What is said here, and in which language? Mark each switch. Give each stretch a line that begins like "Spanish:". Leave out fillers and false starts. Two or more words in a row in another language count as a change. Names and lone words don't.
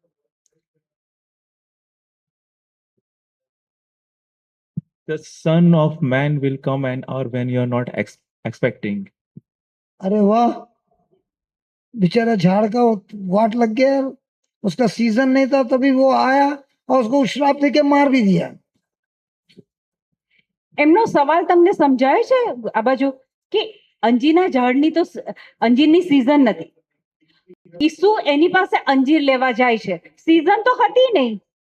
English: The Son of Man will come an hour when you are not expecting.
Hindi: अरे वाह, बेचारा झाड़ का वाट लग गया, उसका सीजन नहीं था तभी वो आया और उसको श्राप देके मार भी दिया.
Gujarati: એમનો સવાલ તમને સમજાય છે આ બાજુ કે અંજીરના ઝાડની તો અંજીરની સિઝન નથી. ઈસુ એની પાસે અંજીર લેવા જાય છે, સિઝન તો હતી નહીં.